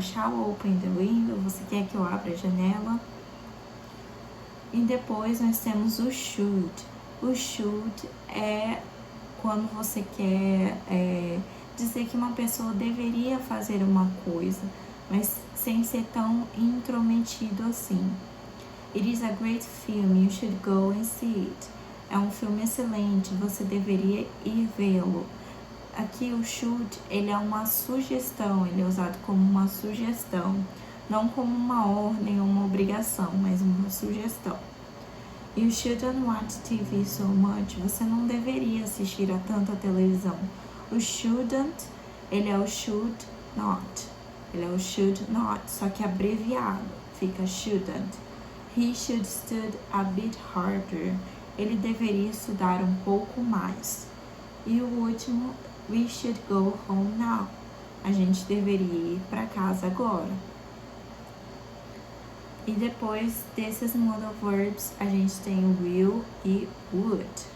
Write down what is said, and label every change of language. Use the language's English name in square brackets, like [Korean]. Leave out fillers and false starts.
[English] Shall open the window? [Portuguese] Você quer que eu abra a janela? E depois nós temos o should. O should é quando você quer dizer que uma pessoa deveria fazer uma coisa, mas sem ser tão intrometido assim. [English] It is a great film, you should go and see it. [Portuguese] É um filme excelente, você deveria ir vê-lo. Aqui o should, ele é uma sugestão, ele é usado como uma sugestão, não como uma ordem ou uma obrigação, mas uma sugestão. [English] You shouldn't watch TV so much, [Portuguese] você não deveria assistir a tanta televisão. O shouldn't, ele é o should not. Ele é o should not, só que abreviado. Fica shouldn't. [English] He should study a bit harder. [Portuguese] Ele deveria estudar um pouco mais. E o último, [English] we should go home now. [Portuguese] A gente deveria ir para casa agora. E depois desses modal verbs, a gente tem will e would.